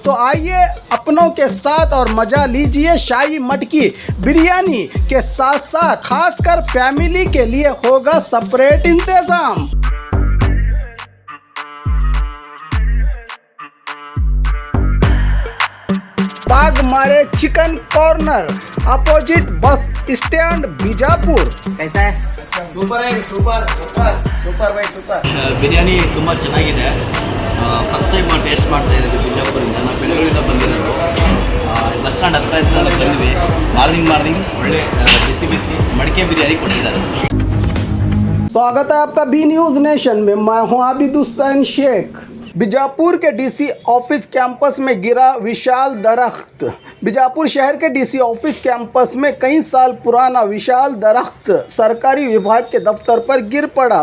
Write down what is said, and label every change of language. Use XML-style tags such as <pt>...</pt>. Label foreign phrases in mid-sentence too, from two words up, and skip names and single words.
<hi>तो आइए अपनों के साथ और मजा लीजिए शाही मटकी बिरयानी के साथ साथ खासकर फैमिली के लिए होगा सेपरेट इंतजाम। बाग मारे चिकन कॉर्नर,</hi> <en>opposite bus stand</en> <hi>बीजापुर। कैसा है?</hi> <kn>ಸೂಪರ್ ಆಗಿ ಸೂಪರ್ ಸೂಪರ್ ಸೂಪರ್ ಬೈ ಸೂಪರ್ ಬಿರಿಯಾನಿ ತುಂಬ ಚೆನ್ನಾಗಿದೆ.</kn> <en>first time taste</en> <kn>ಮಾಡ್ತಾ ಇದ್ದೀವಿ ಬಿಜಾಪುರಿಂದ. ನಾವು ಬೆಂಗಳೂರಿಂದ ಬಂದಿರೋದು.</kn> <en>bus stand</en> <kn>ಹತ್ರ ಇದ್ದ ಬಂದ್ವಿ. ಮಾರ್ನಿಂಗ್ ಒಳ್ಳೆ ಬಿಸಿ ಮಡಿಕೆ ಬಿರಿಯಾನಿ ಕೊಟ್ಟಿದ್ದಾರೆ.</kn> <hi>स्वागत है आपका बी न्यूज़ नेशन में। मैं हूं आबिद हुसैन शेख। बीजापुर के</hi> <en>DC office campus</en> <hi>में गिरा विशाल दरख्त। बीजापुर शहर के</hi> <en>DC office campus</en> <hi>में कई साल पुराना विशाल दरख्त सरकारी विभाग के दफ्तर पर गिर पड़ा।</hi>